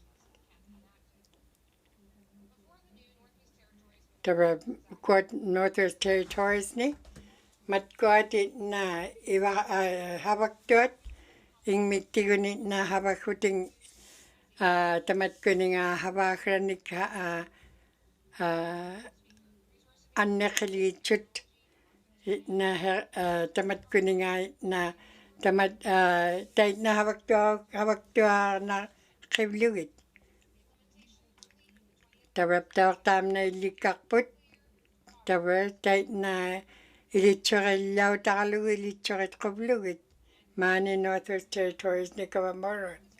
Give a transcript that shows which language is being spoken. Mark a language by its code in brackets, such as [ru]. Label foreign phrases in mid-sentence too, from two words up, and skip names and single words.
[ikt] tava kuat Northwest Territories ni matkuati na iwa havaktuat ingmittiguni na havakhuting tamatkuninga havakranik anneqiliitsut na tamatkuninga na tamat taitna havaktuarna qivlugit tavaptaortaamna illikkarput tava taitna ilitsuqillautaqalugu ilitsuqit quvlugit maani Northwest Territories nikavamorut